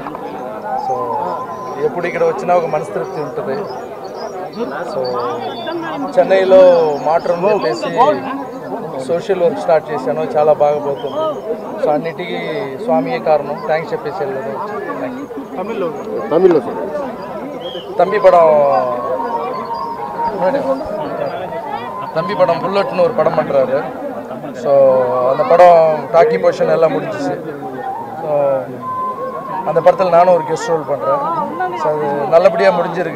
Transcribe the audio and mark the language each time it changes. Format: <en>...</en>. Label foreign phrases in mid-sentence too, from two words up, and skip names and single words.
<te>సో ఎప్పుడు ఇక్కడ వచ్చినా ఒక మనస్తృప్తి ఉంటుంది. సో చెన్నైలో మాట్రమ్ చెప్పేసి</te> <en>social work start</en> <te>చేశాను, చాలా బాగా పోతుంది. సో అన్నిటికీ స్వామియే కారణం, థ్యాంక్స్ చెప్పేసి వెళ్ళదు. తమిళ్లో</te> <ta>தம்பி படம் புல்லட்னு ஒரு படம் பண்ணுறாரு. ஸோ அந்த படம்</ta> <en>talkie portion</en> <ta>எல்லாம் முடிஞ்சிச்சு. ஸோ அந்த படத்தில் நானும் ஒரு</ta> <en>guest role</en> <ta>பண்ணுறேன். ஸோ அது நல்லபடியாக முடிஞ்சிருக்கு.</ta>